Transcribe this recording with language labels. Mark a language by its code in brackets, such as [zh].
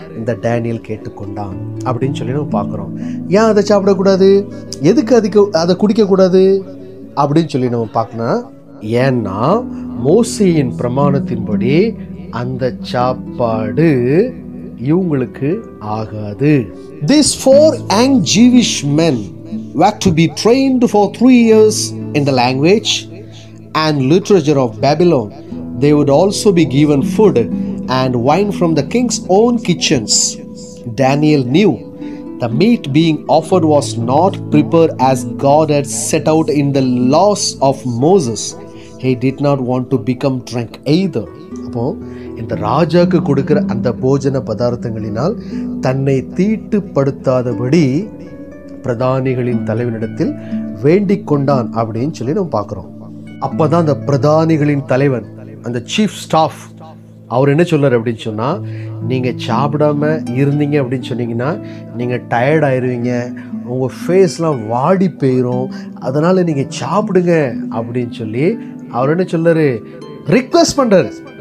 [ta] இந்த டேனியல் கேட்டுக்கொண்டான் அப்படின்னு சொல்லி நம்ம பார்க்குறோம். ஏன் அதை சாப்பிடக்கூடாது, எதுக்கு அதை குடிக்கக்கூடாது அப்படின்னு சொல்லி நம்ம பார்க்கணும். ஏன்னா மோசேயின் பிரமாணத்தின்படி அந்த சாப்பாடு இவங்களுக்கு ஆகாது. [en] These 4 young Jewish men were to be trained for 3 years in the language and literature of Babylon. They would also be given food and wine from the king's own kitchens. Daniel knew the meat being offered was not prepared as God had set out in the laws of Moses. He did not want to become drunk either. [ta] அப்போ இந்த ராஜாக்கு கொடுக்கிற அந்த போஜன பதார்த்தங்களினால் தன்னை தீட்டுப்படுத்தாதபடி பிரதானிகளின் தலைவனிடத்தில் வேண்டிக் கொண்டான் அப்படின்னு சொல்லி நம்ம பார்க்குறோம். அப்போதான் அந்த பிரதானிகளின் தலைவன், அந்த சீஃப் ஸ்டாஃப், அவர் என்ன சொல்றாரு அப்படின்னு சொன்னால், நீங்கள் சாப்பிடாம இருந்தீங்க அப்படின்னு சொன்னீங்கன்னா நீங்கள் டயர்ட் ஆயிடுவீங்க, உங்கள் ஃபேஸ்லாம் வாடி போயிடும், அதனால் நீங்கள் சாப்பிடுங்க அப்படின்னு சொல்லி அவர் என்ன சொல்றாரு? ரிக்வெஸ்ட் பண்ணுறாரு.